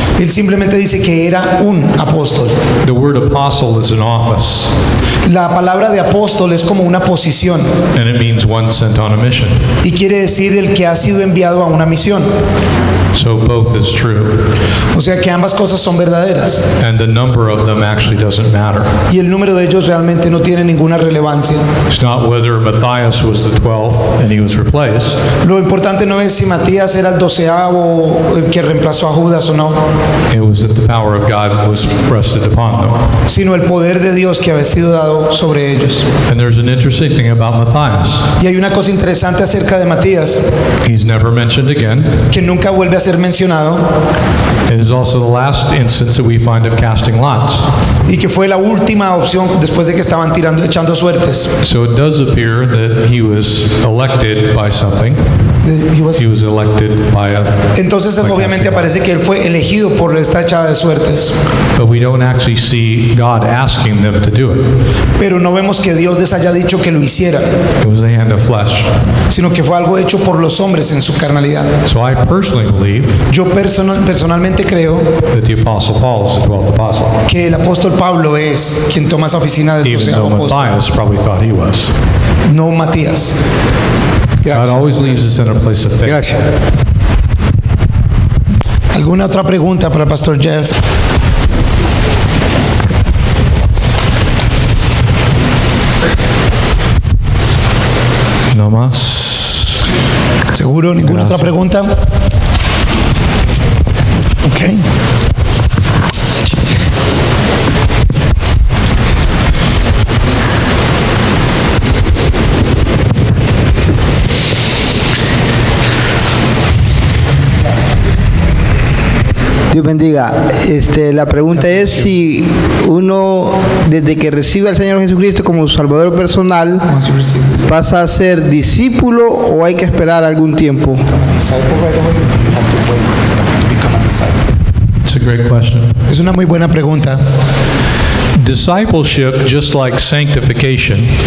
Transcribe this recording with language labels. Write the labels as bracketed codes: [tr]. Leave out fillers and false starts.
[es] Él simplemente dice que era un apóstol. [en] The word apostle is an office, [es] La palabra de apóstol es como una posición [en] and it means one sent on a mission. [es] y quiere decir el que ha sido enviado a una misión. [en] So both is true. [es] O sea que ambas cosas son verdaderas [en] And the number of them actually doesn't matter. [es] y el número de ellos realmente no tiene ninguna relevancia. [en] It's not whether Matthias was the 12th and he was replaced. [es] Lo importante no es si Matías era el 12avo el que reemplazó a Judas o no, [en] It was that the power of God was rested upon them. [es] sino el poder de Dios que había sido dado sobre ellos. [en] And there's an interesting thing about Matthias. [es] Y hay una cosa interesante acerca de Matías [en] He's never mentioned again. [es] que nunca vuelve a ser mencionado [en] It is also the last instance that we find of casting lots. [es] y que fue la última opción después de que estaban echando suertes. [en] So it does appear that he was elected by something. He was elected by a... [es] Entonces [en] by [es] obviamente [en] casting [es] aparece que él fue elegido por esta echada de suertes, [en] lots. But we don't actually see God asking them to do it. [es] pero no vemos que Dios les haya dicho que lo hicieran, [en] It was the hand of flesh. [es] sino que fue algo hecho por los hombres en su carnalidad. [en] So I personally believe [es] Yo personalmente creo [en] that the Apostle Paul is the 12th apostle, [es] que el apóstol Pablo es quien toma esa oficina del [en] even though [es] 12avo apóstol, [en] Matthias probably thought he was. [es] no Matías. [en] God [es] Gracias. [en] always leaves us in a place of faith. [es] Gracias. ¿Alguna otra pregunta para el pastor Jeff? No más. ¿Seguro? ¿Ninguna Gracias. otra pregunta? Ok. Dios bendiga. La pregunta es si uno, desde que recibe al Señor Jesucristo como su Salvador personal, pasa a ser discípulo o hay que esperar algún tiempo. [en] It's a great question. [es] Es una muy buena pregunta. [en] Discipleship, just like sanctification,